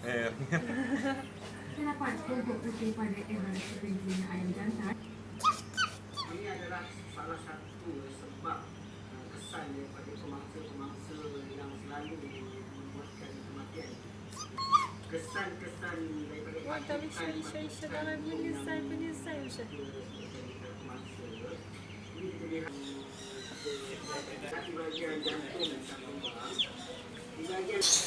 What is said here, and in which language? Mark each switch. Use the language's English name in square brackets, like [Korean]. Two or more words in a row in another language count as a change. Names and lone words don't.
[Malay] Terdapat kelompok putih pada era sekelilingnya ayam jantan. Ini adalah salah satu sebab kesan daripada pemangsa-pemangsa yang selalu membuatkan kematian. Kesan-kesan daripada [Russian] Вот там еще, давай вылезай уже. [Malay] pemangsa ini kita lihat di bahagian jantung dan kembang. Di bahagian